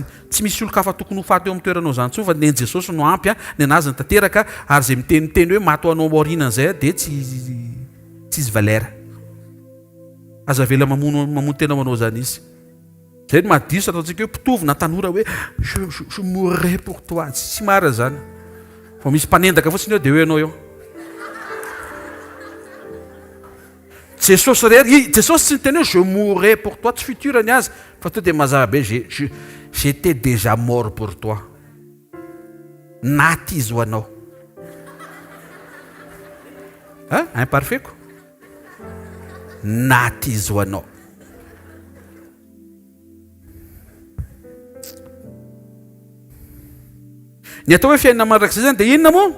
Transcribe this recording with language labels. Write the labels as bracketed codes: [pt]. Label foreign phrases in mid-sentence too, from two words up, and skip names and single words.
[mg] Tsy misy olo-kafa tokony ho faty teo amin'ny toeranao zany tsony fa ny Jesosy no ampy ny anazy ny tanteraka, ary izay miteniteny hoe maty ho anao aoriana izay dia tsy izy valera. Aza vela mamono tena manao zany izy. Zay no mahadiso ataontsika hoe mpitovina tanora hoe [fr] je mourrai pour toi. [mg] Tsy marina zany. Fa misy mpanendaka fotsiny eo dia hoe ianao eo. Jesosy rery, Jesosy tsy niteny hoe [fr] je mourrai pour toi, [mg] tsy futurany azy, fa to dia mazava be [fr] j'étais déjà mort pour toi. [mg] Naty izy ho anao. Imparfait ko. Naty izy ho anao. Ny atao hoe fiainana mandrakizay zany dia inona moa?